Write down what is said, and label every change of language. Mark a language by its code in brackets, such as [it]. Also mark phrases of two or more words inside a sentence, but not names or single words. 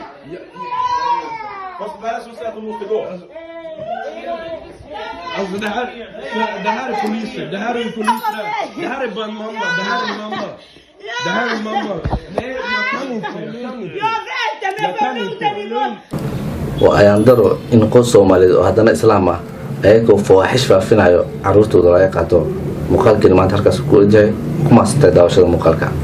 [sv] Vad är det som säger att hon måste gå? Alltså det här är poliser. Det här är poliser. Det här är bara en mamma. Det här är mamma. Nej, jag kan inte. [so] oo ayaan daro in qoys Soomaaliyeed oo haddana islaam ah ayagoo fawaaxish faafinayo caruurtooda laga qaato muuqaalkii maanta halkaas ku wajahay kuma sitay daawashada muuqaalka